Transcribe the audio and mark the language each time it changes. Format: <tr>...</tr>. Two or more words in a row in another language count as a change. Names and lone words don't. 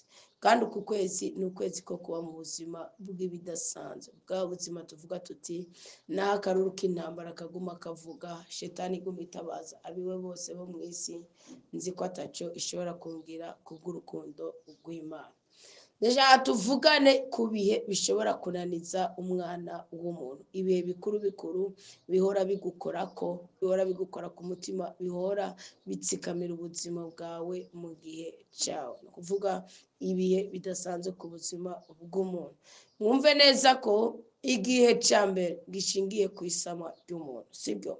<rn>Kandi uku kwezi ni ukwezi ko kuba mu buzima bw'ibidasanzwe, bwa buzima tuvuga tuti naho akaruru k'intambara kaguma kavuga, shetani iguma itabaza abiwe bose bo mu isi, nzi ko ataco ishobora kumbwira kubw'urukundo rw'Imana. Ndashaka tuvugane ku bihe bishobora kunaniza umwana w'umuntu, ibihe bikuru bikuru bihora bigukorako, bihora bigukora ku mutima, bihora bitsikamira ubuzima bwawe mu gihe cyawe. Ni kuvuga ibihe bidasanzwe ku buzima bw'umuntu. Mwumve neza ko igihe cya mbere gishingiye ku isama ry'umuntu, sibyo?</rn>